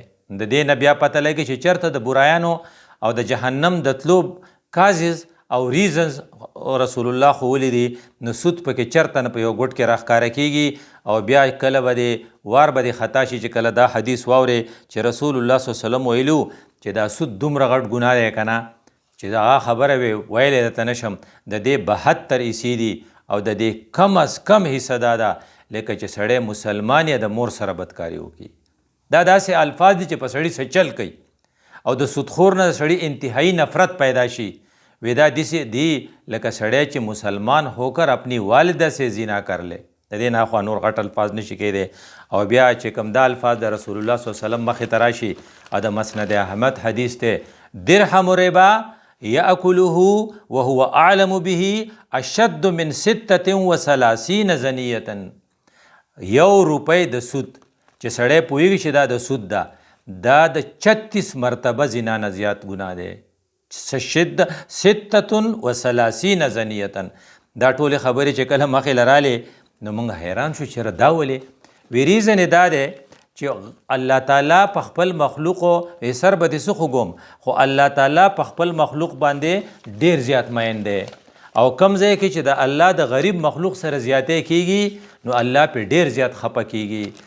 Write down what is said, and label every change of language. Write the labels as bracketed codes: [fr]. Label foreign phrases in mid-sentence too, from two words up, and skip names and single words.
[ps] د دې نه بیا پته لګي چې چېرته د برایانو او د جهنم د تلو کازز او ریزنز رسول الله ښوولي دي نو سود پکې چېرته نه په یو ګوټ کې راښکاره کیږي او بیا کله به دې وار به دې خطا شي چې کله دا حدیث واورې چې رسول الله [ar] صلی الله علیه وسلم [ps] ویلو چې دا سود دومره غټ ګناه دی که نه چې هغه خبره وی ویلی درته نشم د دې 72 حصې دي او د دې کم از کم حصه دا ده لکه چې سړی مسلمان یا د مور سره بدکاري وکړي. دا داسې الفاظ دي چې په سړي څه چل کوي او د سودخور نه د سړي انتهایی نفرت پیدا شي. وی دا داسې دي لکه سړی چې [ur] مسلمان ہوکر اپنی والده سے زنا کر لے [ps] د دې نه خو نور غټ الفاظ نشي کېدی. او بیا چې کوم دا الفاظ د رسول الله [ar] صلی الله علیه وسلم [ps] مخې ته راشي او د مسند احمد حدیث ته [ar] درهم ربا یاکله وهو اعلم به اشد من 36 زنیه. [ps] 1 روپۍ د سود چې سړی پوهېږي چې دا د سود ده دا د 36 مرتبه زنا نه زیات ګناه دی. 36 زنیه دا ټولې خبرې چې کله مخې لرالې نو موږ حیران شو چې دا ولې وی ریزن دا دی چې الله تعالی په خپل مخلوقو سر به دې څه خوږم خو الله تعالی په خپل مخلوق باندې ډېر زیات مین دی او کم ځای کې چې د الله د غریب مخلوق سره زیاتې کیږي نو الله پې ډېر زیات خفه کیږي.